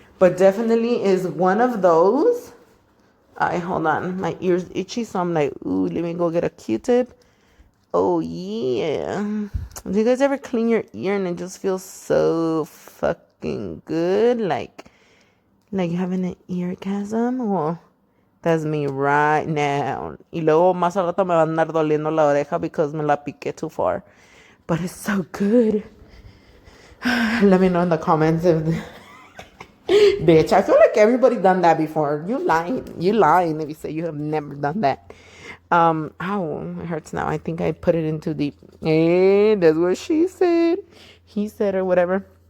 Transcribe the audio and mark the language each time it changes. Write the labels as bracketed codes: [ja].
[en] But definitely is one of those. Hold on. My ear's itchy, so I'm like, ooh, let me go get a Q-tip. Oh, yeah. Do you guys ever clean your ear and it just feels so fucking good? Like you're having an eargasm? Well, that's me right now. [es] Y luego más al rato me va a andar doliendo la oreja [en] because [es] me la piqué [en] too far. But it's so good. Let me know in the comments if... Bitch, I feel like everybody done that before. You lying. You lying if you say you have never done that. Ow, it hurts now. I think I put it in too deep. Hey, that's what she said. He said or whatever.